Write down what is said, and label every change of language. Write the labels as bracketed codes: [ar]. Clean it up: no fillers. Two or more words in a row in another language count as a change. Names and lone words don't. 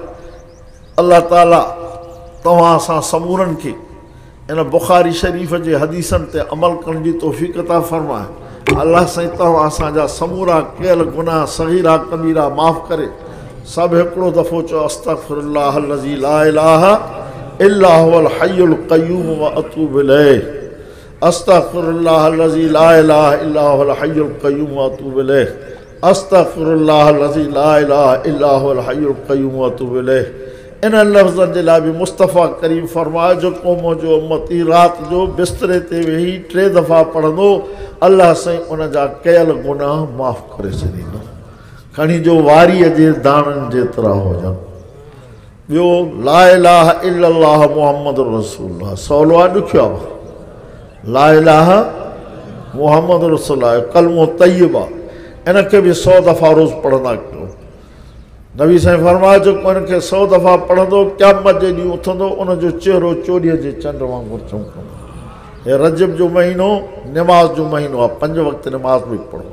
[sd] अल्लाह ताला तव्हां असां समूरनि खे इन बुखारी शरीफ़ जे हदीसनि ते अमल करण जी तौफ़ीक़ अता फ़रमाए। अल्लाह साईं तव्हां असांजा समूरा कयल गुनाह सग़ीरा कबीरा माफ़ करे। सभु हिकिड़ो दफ़ो चओ [ar] أستغفر الله الذي لا إله إلا هو الحي القيوم و أتوب إليه، أستغفر الله الذي لا إله إلا هو الحي القيوم و أتوب إليه، أستغفر الله الذي لا إله إلا هو الحي القيوم و أتوب إليه. [sd] इन लफ़्ज़नि जे लाइ बि मुस्तफ़ा करीम फरमायो जेको मुंहिंजो उम्मती राति जो बिस्तरे ते वेही 3 दफ़ा पढ़ंदो, अल्लाह साईं उन जा कयल गुनाह माफ़ करे छॾींदो। खणी जो वारीअ जे दाणनि जेतिरा हुजनि। [ar] ॿियो لا إله إلا الله محمد رسول الله, [sd] सवलो आहे ॾुखियो आहे? [ar] لا إله محمد رسول الله [sd] कलमो तय्यब आहे, इनखे बि 100 दफ़ा रोज़ पढ़ंदा कयो। नबी साईं फरमायो जेको इनखे 100 दफ़ा पढ़ंदो क़यामत जे ॾींहुं उथंदो, उनजो चहिरो चोरीअ जे चंड वांगुरु चमकंदो। हे रजब जो महीनो निमाज़ जो महीनो आहे, 5 वक़्त निमाज़ बि पढ़ो।